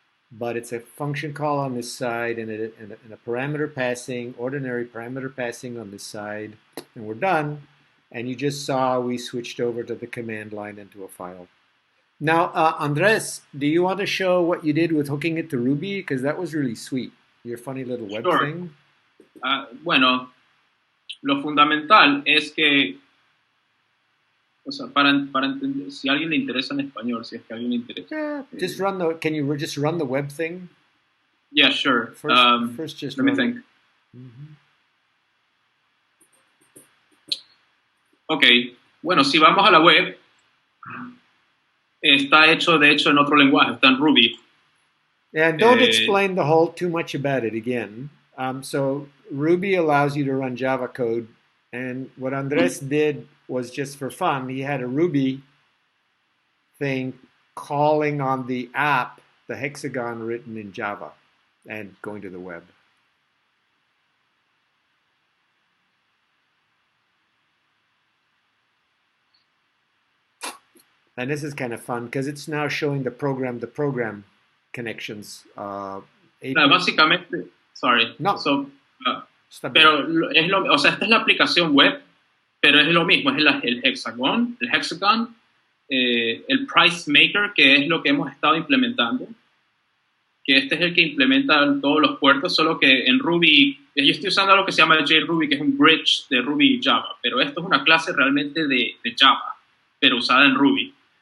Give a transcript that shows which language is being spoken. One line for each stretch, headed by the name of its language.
English: But it's a function call on this side and a parameter passing, ordinary parameter passing on this side, and we're done. And you just saw we switched over to the command line into a file. Now, Andres, do you want to show what you did with hooking it to Ruby? Because that was really sweet. Your funny little web thing.
Spanish: Bueno, Lo fundamental es que, o sea, para entender, si a alguien le interesa en español, si es que a alguien le interesa.
English: Yeah, just run the. Can you just run the web thing? Yeah, sure. First just let me run think. Mm-hmm.
Spanish: Ok, bueno, si vamos a la web, está hecho de hecho en otro lenguaje, está en Ruby.
English: And don't explain the whole too much about it again. So Ruby allows you to run Java code, and what Andres did was just for fun. He had a Ruby thing calling on the app, the Hexagon written in Java, and going to the web. And this is kind of fun because it's now showing the program connections.
Spanish: No, básicamente, sorry. No. So, pero es lo, o sea, esta es la aplicación web, pero es lo mismo, es el Hexagon, el Price Maker, que es lo que hemos estado implementando, que este es el que implementa todos los puertos, solo que en Ruby, yo estoy usando algo que se llama JRuby, que es un bridge de Ruby y Java, pero esto es una clase realmente de Java, pero usada en Ruby.